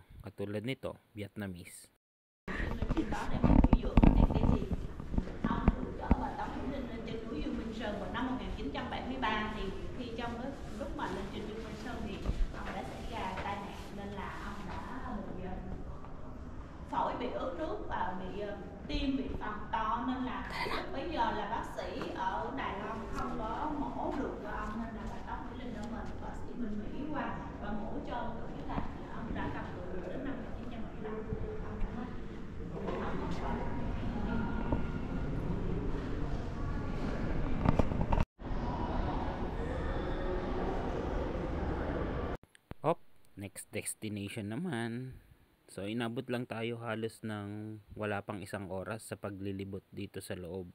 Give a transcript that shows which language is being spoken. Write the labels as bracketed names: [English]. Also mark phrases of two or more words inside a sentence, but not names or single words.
[Filipino] Katulad nito, Vietnamese. [Vietnamese] Trên đó để mình biểu dưỡng cái gì ông được chở bà Tống Hiến Linh lên trên núi Dương Minh Sơn vào năm 1973 thì khi trong cái lúc mà lên trên Dương Minh Sơn thì ông đã xảy ra tai nạn nên là ông đã bị phổi bị ướt nước và bị tim bị phồng to nên là bây giờ là bác sĩ ở Đài Loan không có mổ được cho ông nên là bà Tống Hiến Linh đã mời bác sĩ bên Mỹ qua và mổ cho được cái là ông đã cầm cự đến năm 1975 ông đã mất. [Filipino] Op, [English] next destination [Filipino] naman. So inabot lang tayo halos ng wala pang isang oras sa paglilibot dito sa loob.